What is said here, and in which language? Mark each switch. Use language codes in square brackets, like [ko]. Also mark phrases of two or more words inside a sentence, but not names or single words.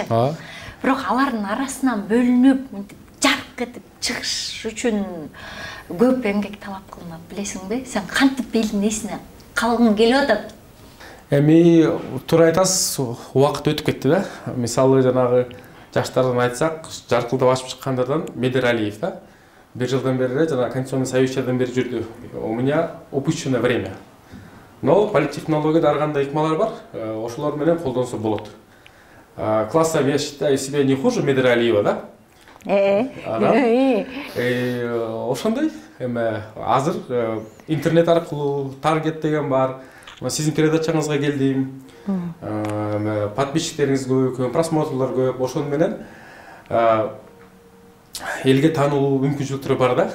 [ky] Бирок алардын арасынан бөлүнүп, жарк этип чыгыш үчүн көп эмгек талап кылынат, билесиңби? Сен кантип элдин эсине калгың келип атат? Эми туура айтасыз, убакыт өтүп кетти да. Мисалы жанагы жаштардан айтсак, жаркылдап ашып чыккандардан Медералиев да. 1 жылдан бери жана [ru] Конституционный совещадан [ky] бери жүрдү. [ru] У меня упущенное время. [ky] Но политтехнологияда ар кандай ыкмалар бар, ошолор менен колдонсо болот. [ru] Класса я считаю себя не хуже Медералиева, да? [ky] Ошондой эми азыр интернет аркылуу таргет деген бар. Сиздин передачаңызга келдим. Подписчиктериңиз көп, просмотрлор көп. Ошону менен элге таануу мүмкүнчүлүктөрү бар да.